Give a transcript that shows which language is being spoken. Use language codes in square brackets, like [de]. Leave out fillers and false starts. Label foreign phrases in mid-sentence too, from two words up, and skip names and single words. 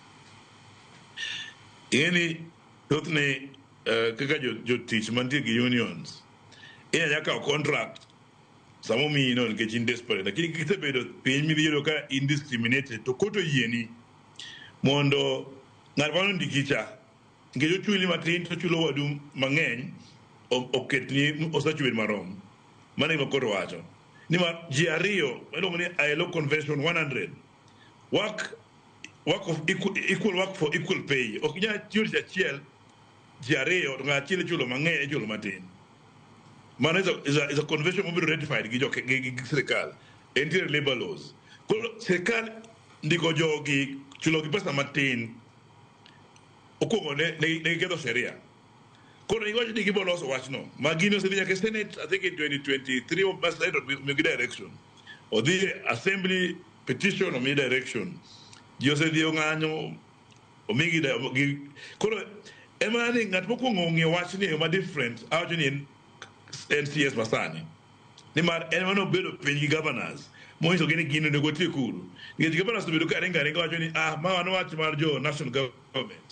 [luo] Ing'eni thothne kaka jotich mantie gi unions inyalo kawo contract samo miyi no nikech in desperate lakini kisebedo piny midhi yudo ka indiscriminated to koto yieni mondo ng'at mano ndiki cha nikech ochuli matin to chulo wadu mang'eny oketni osachwed marom. Mano gima koro wacho ni ma ji ariyo iluongo ni [en] ILO Convention 100 work of equal work for equal pay. [luo] Ok inyal tiyo tich achiel ji ariyo to ng'at achiel chulo mang'eny chulo matin. Mano [en] is a convention [luo] mobiro ratified gi sirikal. [en] Entiere labor laws. [luo] Koro sirikal ndiko jogi chulo gi pesa matin okwongo ne ketho sheria. Koro iwacho ni gibo loso wachno ma gino osedhi nyaka Senate [en] I think in 2023 or past [luo] omigi direction odhi assembly petition omigi direction ji osedhi ong'anyo omigi koro ema ni ng'at mokwongo ong'eyo wachni ma different awacho ni en CS masani nimar en mano bedo piny gi governors monyiso gi ni gino onego tie kuru nikech governors obedo ka ringa wacho ni ma wan wach mar jo [en] national government.